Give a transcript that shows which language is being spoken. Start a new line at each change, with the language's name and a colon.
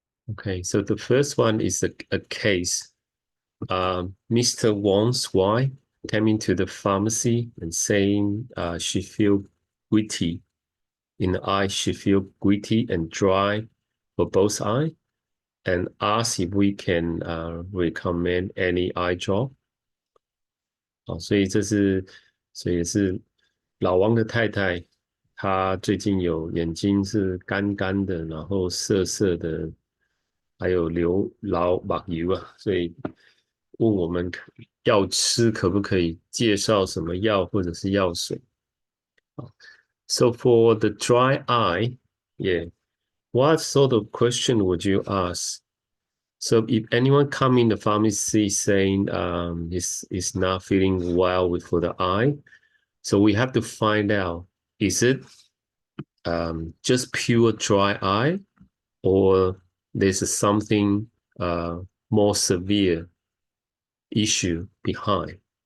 English: Okay, so the first one is a case. Mr. Wang's wife came into the pharmacy and saying she feel gritty in the eye. She feel gritty and dry for both eyes. And ask if we can recommend any eye drop
Chinese: 所以是老王的太太，她最近有眼睛是干干的，然后涩涩的，还有流老把油啊，所以问我们药吃可不可以介绍什么药或者是药水。
English: So for the dry eye, yeah, what sort of question would you ask? So if anyone come in the pharmacy saying is not feeling well with for the eye, so we have to find out, is it just pure dry eye or there's something more severe issue behind?